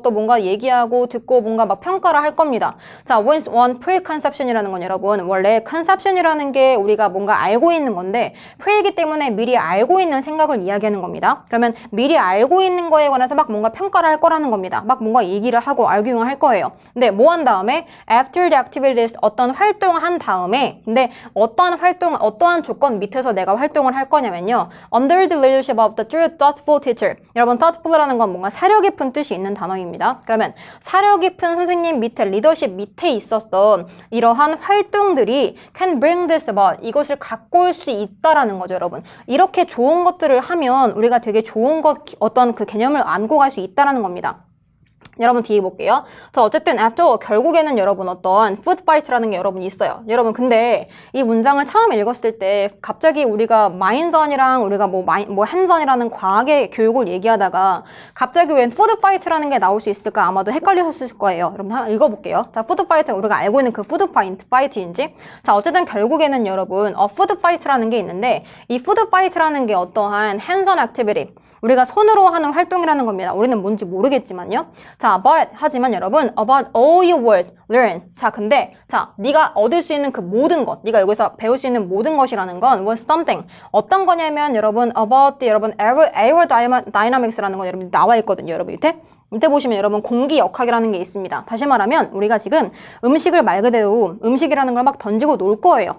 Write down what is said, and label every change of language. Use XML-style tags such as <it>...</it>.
<ko>또 뭔가 얘기하고 듣고 뭔가 막 평가를 할 겁니다. 자, one preconception이라는 건 여러분 원래 conception이라는 게 우리가 뭔가 알고 있는 건데 pre이기 때문에 미리 알고 있는 생각을 이야기하는 겁니다. 그러면 미리 알고 있는 거에 관해서 막 뭔가 평가를 할 거라는 겁니다. 막 뭔가 얘기를 하고 arguing을 할 거예요. 근데 뭐 한 다음에</ko> <en>after the activity</en> <ko>어떤 활동을 한 다음에 근데 어떠한 조건 밑에서 내가 활동을 할 거냐면요.</ko> <en>Under the leadership of the thoughtful teacher.</en> <ko>여러분 thoughtful이라는 건 뭔가 사려 깊은 뜻이 있는 단어입니다. 그러면 사려 깊은 선생님 밑에 리더십 밑에 있었던 이러한 활동들이</ko> <en>can bring this about.</en> <ko>이것을 갖고 올 수 있다라는 거죠, 여러분. 이렇게 좋은 것들을 하면 우리가 되게 좋은 어떤 그 개념을 안고 갈 수 있다라는 겁니다. 여러분 뒤에 볼게요. 자, 어쨌든 after 결국에는 여러분 어떤 food fight라는 게 여러분 있어요. 여러분 근데 이 문장을 처음 읽었을 때 갑자기 우리가 마인선이랑 우리가 뭐 handson이라는 과학의 교육을 얘기하다가 갑자기 웬 food fight라는 게 나올 수 있을까 아마도 헷갈리셨을 거예요. 여러분 한번 읽어볼게요. 자, food fight 우리가 알고 있는 그 food fight인지. 자, 어쨌든 결국에는 여러분 food fight라는 게 있는데 이 food fight라는 게 어떠한 hands-on activity. 우리가 손으로 하는 활동이라는 겁니다. 우리는 뭔지 모르겠지만요. 자, 하지만 여러분,</ko> <en>about all you would learn.</en> <ko>자, 근데, 네가 얻을 수 있는 그 모든 것, 네가 여기서 배울 수 있는 모든 것이라는 건</ko> <en>was something.</en> <ko>어떤 거냐면, 여러분,</ko> <en>about the,</en> <ko>aerodynamics라는 거 여러분 나와 있거든요. 여러분 밑에 보시면 여러분 공기 역학이라는 게 있습니다. 다시 말하면, 우리가 지금 음식을 말 그대로 음식이라는 걸 막 던지고 놀 거예요.</ko>